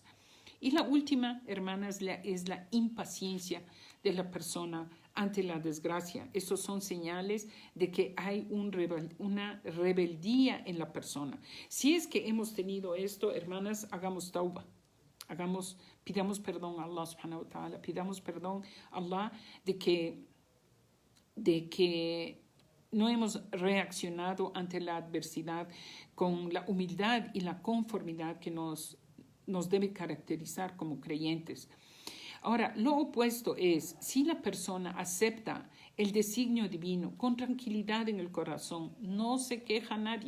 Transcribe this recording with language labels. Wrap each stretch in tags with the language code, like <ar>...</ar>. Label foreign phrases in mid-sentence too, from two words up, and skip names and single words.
<es>Y la última, hermanas, es la impaciencia de la persona ante la desgracia. Esos son señales de que hay una rebeldía en la persona. Si es que hemos tenido esto, hermanas, hagamos tauba. Pidamos perdón a Allah</es> <ar>سبحانه وتعالى,</ar> <es>pidamos perdón a Allah de que no hemos reaccionado ante la adversidad con la humildad y la conformidad que nos debe caracterizar como creyentes. Ahora, lo opuesto es, si la persona acepta el designio divino con tranquilidad en el corazón, no se queja a nadie.</es>